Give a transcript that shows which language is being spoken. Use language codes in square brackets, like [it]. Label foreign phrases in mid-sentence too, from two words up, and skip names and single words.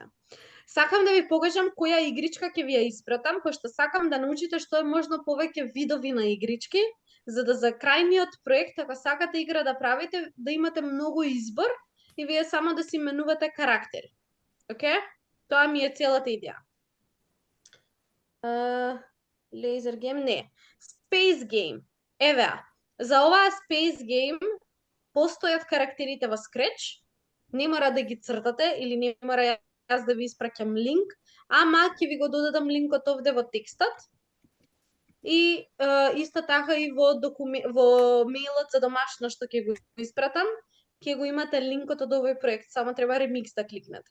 [mk] Сакам да ви покажам која игричка ќе ви ја испратам, пошто сакам да научите што е можно повеќе видови на игрички, за да за крајниот проект, ако сакате игра да правите, да имате многу избор и вие само да си менувате карактери. Океј? Тоа ми е целата идеја. [en] Laser game, не. Space game. [mk] Еве, за оваа [en] Space game [mk] постојат карактерите во Scratch, не мора да ги цртате или не мора јас да ви испраќам линк, ама ќе ви го додадам линкот овде во текстот. И исто така и во мејлот за домашно што ќе го испратам, ќе го имате линкот од овој проект, само треба ремикс да кликнете.